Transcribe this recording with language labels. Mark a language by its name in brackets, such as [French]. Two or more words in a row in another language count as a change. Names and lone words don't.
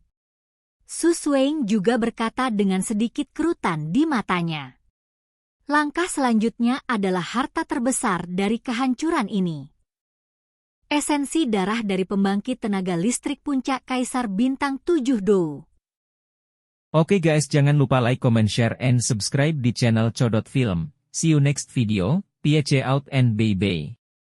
[Indonesian] Su Sueng juga berkata dengan sedikit kerutan di matanya. Langkah selanjutnya adalah harta terbesar dari kehancuran ini. Esensi darah dari pembangkit tenaga listrik puncak Kaisar Bintang 7 Dou. Oke guys, jangan lupa [English] like, comment, share, and subscribe [Indonesian] di channel Codot Film. [English] See you next video, peace out and bye-bye.